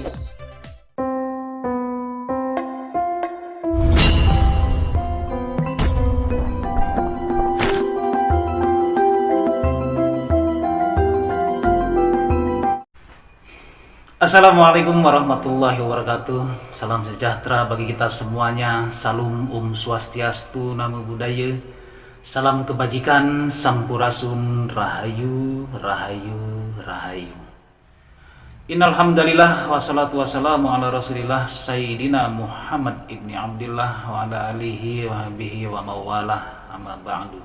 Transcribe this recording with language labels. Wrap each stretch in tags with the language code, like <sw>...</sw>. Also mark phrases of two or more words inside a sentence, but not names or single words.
<ar>السلام عليكم ورحمة الله وبركاته.</ar> <id>Salam sejahtera bagi kita semuanya. Salam Swastiastu,</id> <pi>Namo Buddhaya.</pi> <id>Salam kebajikan, Sampurasun, Rahayu, Rahayu, Rahayu.</id> <ar>إن الحمد لله والصلاة والسلام على رسول الله سيدنا محمد ابن عبد الله وعلى آله وبه وموالاه، أما بعد.</ar>